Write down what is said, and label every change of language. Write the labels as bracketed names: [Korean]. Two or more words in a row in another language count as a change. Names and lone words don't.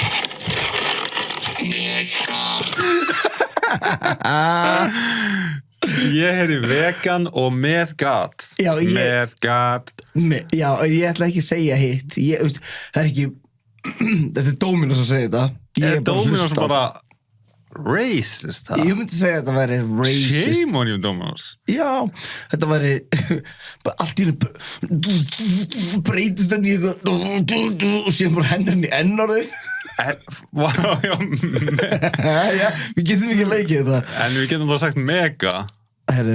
[Icelandic] Ég heyri vegan og með gat. Já, með gat. Já, ég ætla ekki að segja hitt. Það er ekki... Þetta er Dominos að segja þetta. Er Dominos bara racist? Ég myndi segja að þetta væri racist. [English] Shame on you, Dominos. [Icelandic] Já, þetta væri... Allt í henni breytist henni og síðan bara hendur henni N-orðið. Já, Já, við getum ekki leikið þetta. en við getum þá sagt mega. Herðu,